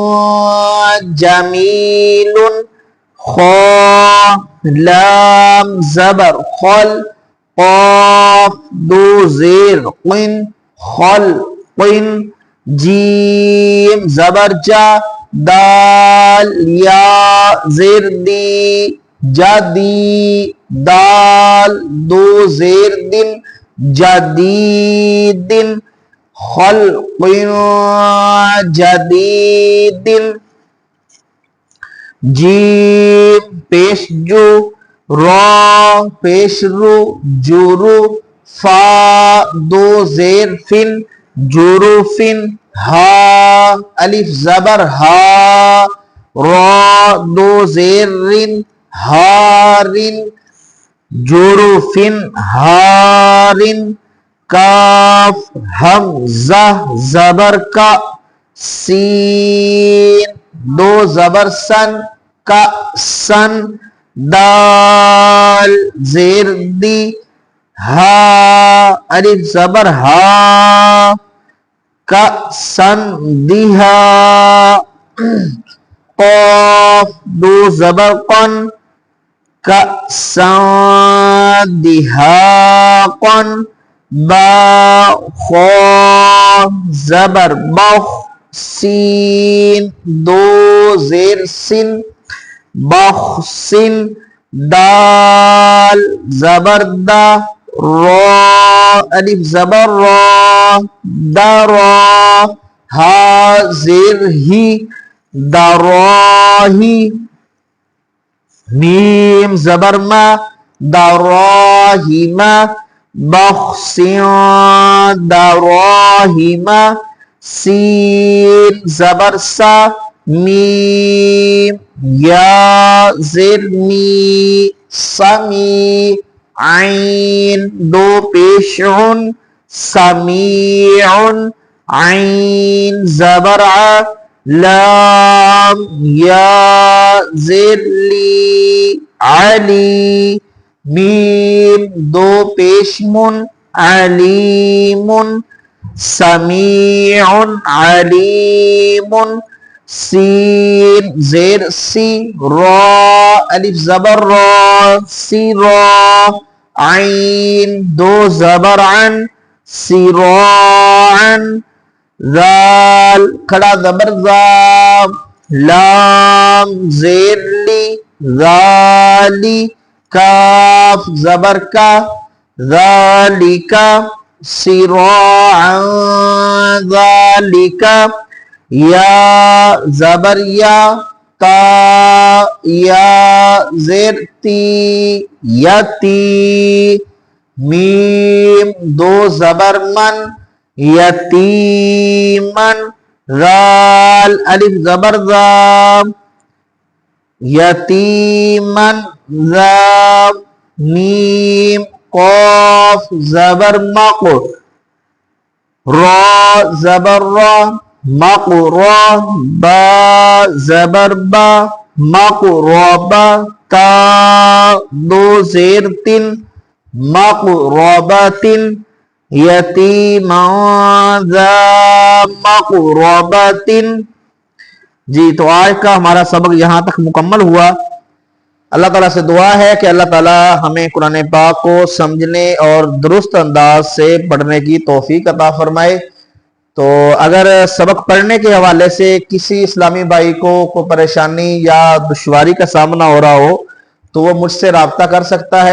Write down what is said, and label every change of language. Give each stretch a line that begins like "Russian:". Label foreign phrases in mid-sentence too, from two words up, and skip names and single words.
Urdu: جمیل، خا لام زبر خل، قاف دو زیر قن، خل قن، جیم زبر جا، دال یا زیر دی، جدی، دال دو زیر دن، جدیدن،
Arabic: خلق جدید،
Urdu: جیم پیش جو، را پیش رو، جورو، فا دو زیر فن، جوروفن، ہا الف زبر ہا، را دو زیر رن، ہارن،
Arabic: جوروفن ہارن،
Urdu: کاف حمزہ زبر کا، سین دو زبر سن، کا سن، دال زیر دی، ہا الف زبر ہا، کا سن دیہا، قاف دو زبر قن، کا سن دیہا قن، با خا زبر بخ، سین دو زیر سن، بخسن، دال زبر دا، را الف زبر را، درا، ہا زیر ہی، دراہی، میم زبر ما، دراہما،
Arabic: بخسن دراہما،
Urdu: سین زبر سا، میم یا زیر می، سمی، عین دو پیش عن، سمیع، عین زبر ع، لام یا زیر لی، علی، میم دو پیش من، علیم،
Arabic: سمیع علیم،
Urdu: سین زیر سی، را الف زبر را، سی را، عین دو زبر عن، سراعن، ذال کھڑا زبر ذا، لام زیر لی، ذالی، کاف زبر کا، ذالکا،
Arabic: سراعا ذالکا،
Urdu: یا زبر یا، تا یا زیر تی، یتی، میم دو زبر من، یتیمن، ذال الف زبر ذا، یتیمن، ذا، میم قاف زبر مق، را زبر را، مقرا، با زبر با، مقربا، تا دو زیر تن، مقربت،
Arabic: یتیما ذا مقربت۔
Urdu: جی تو آج کا ہمارا سبق یہاں تک مکمل ہوا۔ اللہ تعالیٰ سے دعا ہے کہ اللہ تعالیٰ ہمیں قرآن پاک کو سمجھنے اور درست انداز سے پڑھنے کی توفیق عطا فرمائے۔ تو اگر سبق پڑھنے کے حوالے سے کسی اسلامی بھائی کو کوئی پریشانی یا دشواری کا سامنا ہو رہا ہو تو وہ مجھ سے رابطہ کر سکتا ہے۔